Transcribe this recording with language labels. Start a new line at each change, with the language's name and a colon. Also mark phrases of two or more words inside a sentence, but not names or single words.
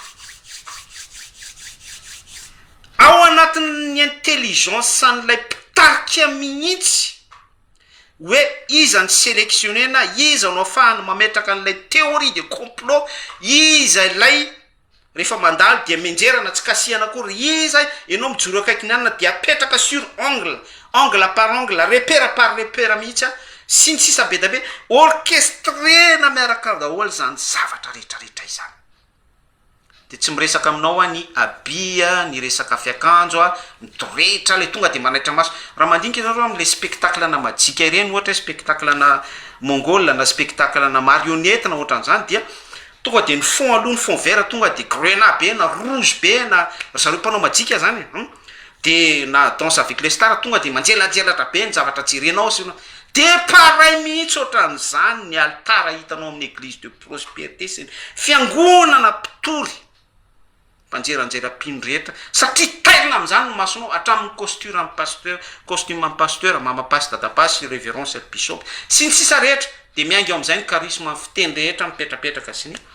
Malagasy: ao anatin'ny intelligence an'ilay mpitarika mihitsy hoe iza ny sélectionnena iza no afahany mametraka an'ilay
French: théorie de complot
Malagasy: iza ilay rehefa mandalo dia menjerana tsy kasihana akory iza ianao mijoro akaiky ny anina dia apetraka
French: sur angle par angle repère par repère
Malagasy: mihitsy a sy ny sisa be da be orchestrena miaraka daholo zany zavatra rehetrarehetra izany de tsy miresaka aminao a ny abia ny resaka fiakanjo a mitoretra le tonga de manaitra maso raha mandinika ianareo am'le spectacle na majika ireny ohatra spectacle na mongole na spectacle na marionnette na ohatran'izany dia tonga de ny fond aloha ny
French: fond vert
Malagasy: tonga de grenat be na rouge be na zareo mpanao majika zany de na danse avec les stars tonga de manjelanjelatra be ny zavatra jerenao sy de pareil mihitsy ohatran'izany ny altara hitanao amin'ny
French: église de prospérité
Malagasy: sy ny fiangonana mpitory mpanjeranjera-pino rehetra satria tairina am'izany no masonao hatramin'ny costume amin'ny pasteur mamapasy dadapasy révérence bishop sy ny sisa rehetra de miaingy ao am'izay ny charisme amin'ny fiteny rehetra mipetrapetraka sy ny